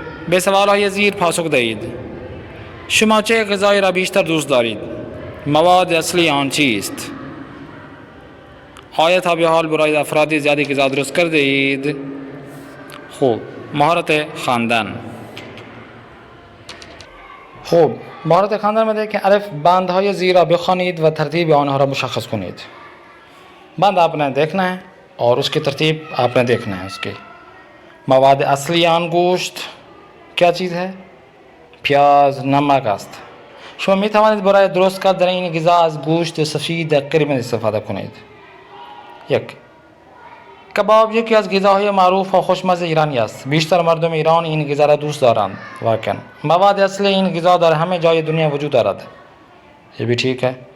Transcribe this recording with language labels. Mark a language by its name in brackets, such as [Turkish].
[Persian] به سوال‌های زیر پاسخ دهید. شما چه غذایی را بیشتر دوست دارید؟ مواد اصلی آن چیست؟ آیا تا به حال برای افراد زیادی غذا درست کرده اید؟ خوب. مهارت خواندن. خوب، مهارت خواندن [Urdu] میں دیکھیں: [Persian] الف. بندهای زیر را بخوانید و ترتیب آنها را مشخص کنید. [Urdu] بند آپ نے دیکھنا ہے اور اس کی ترتیب آپ نے دیکھنا ہے. اس کی مواد اصلی آن گوشت کیا چیز ہے؟ [Persian] پیاز، نمک است. شما می توانید برای درست کردن این غذا از گوشت سفید قرمز استفاده کنید. 1. کباب یکی از غذاهای معروف و خوشمزه ایرانی است. بیشتر مردم ایران این غذا را دوست دارند. واقعا مواد اصلی این غذا در همه جای دنیا وجود دارد. [Urdu] یہ بھی ٹھیک ہے.